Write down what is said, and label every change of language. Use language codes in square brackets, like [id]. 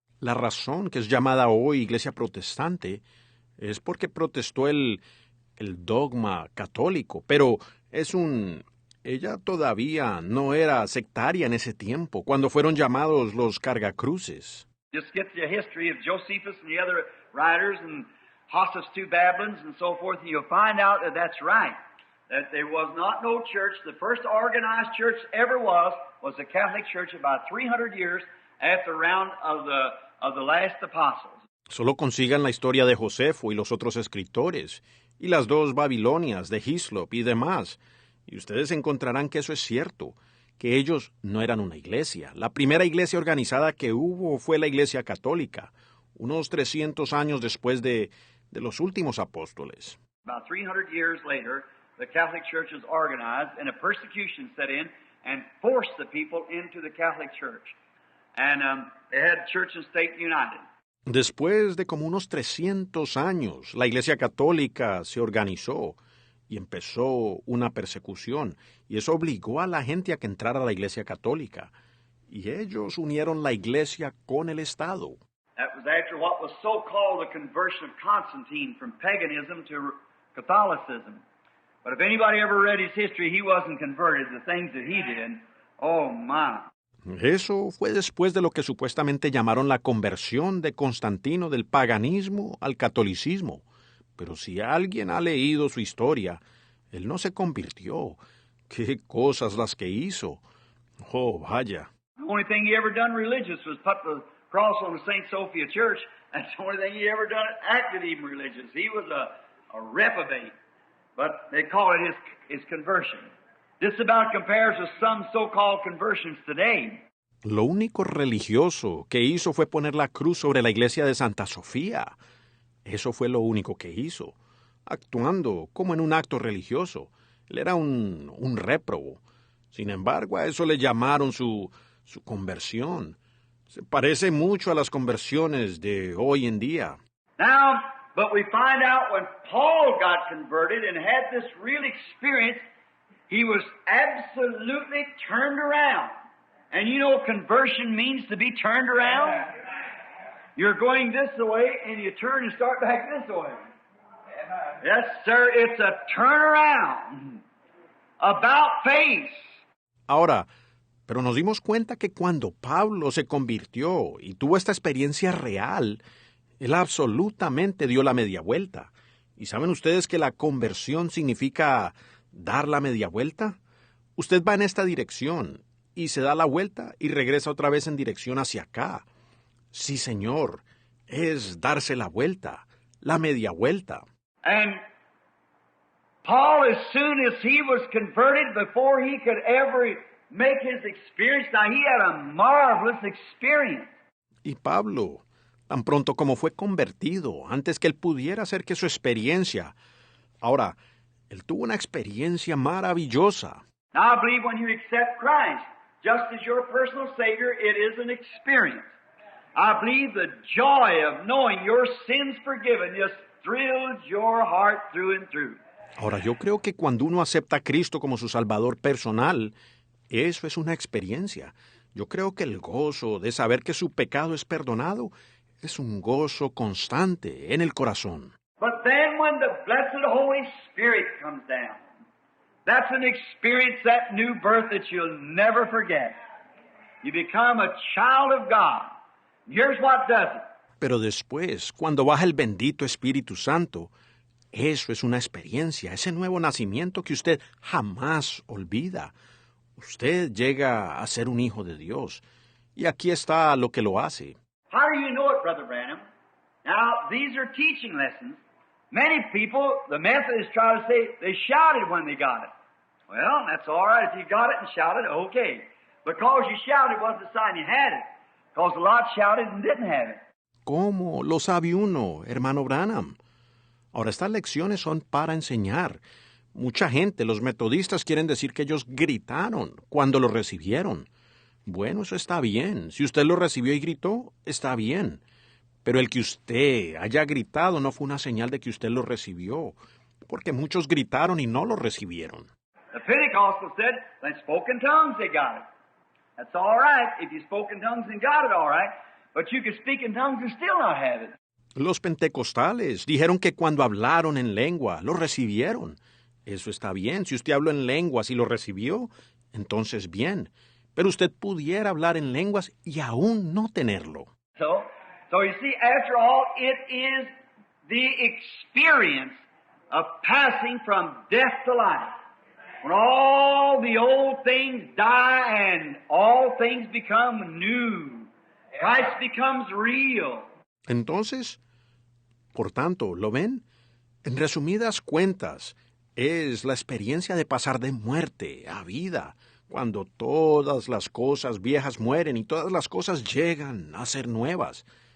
[es] La razón que es llamada hoy Iglesia Protestante es porque protestó el dogma católico, pero ella todavía no era sectaria en ese tiempo, cuando fueron llamados los cargacruces. [en] Just get the history of Josephus and the other writers and Hossus II Babylons and so forth, and you'll find out that that's right. That there was not no church. The first organized church ever was the Catholic Church about 300 years after the round of the last apostles. [es] Solo consigan la historia de Josefo y los otros escritores, y las dos Babilonias de Hislop y demás, y ustedes encontrarán que eso es cierto, que ellos no eran una iglesia. La primera iglesia organizada que hubo fue la Iglesia Católica, unos 300 años después de los últimos apóstoles. [en] About 300 years later, the Catholic Church was organized, and a persecution set in and forced the people into the Catholic Church. And they had church and state united. [es] Después de como unos 300 años, la Iglesia Católica se organizó y empezó una persecución, y eso obligó a la gente a que entrara a la Iglesia Católica, y ellos unieron la Iglesia con el Estado. [en] That was after what was so-called the conversion of Constantine from paganism to Catholicism. But if anybody ever read his history, he wasn't converted. The things that he did Oh, my. [es] Eso fue después de lo que supuestamente llamaron la conversión de Constantino del paganismo al catolicismo. Pero si alguien ha leído su historia, él no se convirtió. ¡Qué cosas las que hizo! Oh, vaya. [en] The only thing he ever done religious was put the cross on the St. Sophia Church. That's the only thing he ever done acted even religious. He was a reprobate. But they call it his conversion. This about compares with some so-called conversions today. [es] Lo único religioso que hizo fue poner la cruz sobre la iglesia de Santa Sofía. Eso fue lo único que hizo, actuando como en un acto religioso. Él era un réprobo. Sin embargo, a eso le llamaron su conversión. Se parece mucho a las conversiones de hoy en día. [en] Now, but we find out when Paul got converted and had this real experience, he was absolutely turned around. And you know conversion means to be turned around? You're going this way and you turn and start back this way. Yes, sir, it's a turnaround. About face. [es] Ahora, pero nos dimos cuenta que cuando Pablo se convirtió y tuvo esta experiencia real, él absolutamente dio la media vuelta. ¿Y saben ustedes que la conversión significa dar la media vuelta? Usted va en esta dirección y se da la vuelta y regresa otra vez en dirección hacia acá. Sí, señor, es darse la vuelta, la media vuelta. [en] And Paul, as soon as he was converted, before he could ever make his experience, now he had a marvelous experience. [es] Y Pablo, tan pronto como fue convertido, antes que él pudiera hacer que su experiencia. Ahora, él tuvo una experiencia maravillosa. [en] Now I believe when you accept Christ, just as your personal Savior, it is an experience. I believe the joy of knowing your sins forgiven just thrills your heart through and through. [es] Ahora, yo creo que cuando uno acepta a Cristo como su Salvador personal, eso es una experiencia. Yo creo que el gozo de saber que su pecado es perdonado es un gozo constante en el corazón. [en] But then when the blessed Holy Spirit comes down, that's an experience, that new birth that you'll never forget. You become a child of God. Here's what does it. [es] Pero después, cuando baja el bendito Espíritu Santo, eso es una experiencia, ese nuevo nacimiento que usted jamás olvida. Usted llega a ser un hijo de Dios. Y aquí está lo que lo hace. [en] How do you know it, Brother Branham? Now, these are teaching lessons. Many people, the Methodists try to say they shouted when they got it. Well, that's all right. If you got it and shouted, okay. Because you shouted wasn't a sign you had it. Because a lot shouted and didn't have it. [es] ¿Cómo lo sabe uno, hermano Branham? Ahora, estas lecciones son para enseñar. Mucha gente, los metodistas, quieren decir que ellos gritaron cuando lo recibieron. Bueno, eso está bien. Si usted lo recibió y gritó, está bien. Pero el que usted haya gritado no fue una señal de que usted lo recibió, porque muchos gritaron y no lo recibieron. [en] The Pentecostal said, they spoke in tongues, they got it. That's all right. If you spoke in tongues and got it, all right. But you could speak in tongues and still not have it. [es] Los pentecostales dijeron que cuando hablaron en lengua, lo recibieron. Eso está bien. Si usted habló en lenguas y lo recibió, entonces bien. Pero usted pudiera hablar en lenguas y aún no tenerlo. [en] So you see, after all, it is the experience of passing from death to life. When all the old things die and all things become new. Christ becomes real. [es] Entonces, por tanto, ¿lo ven? En resumidas cuentas, es la experiencia de pasar de muerte a vida, cuando todas las cosas viejas mueren y todas las cosas llegan a ser nuevas.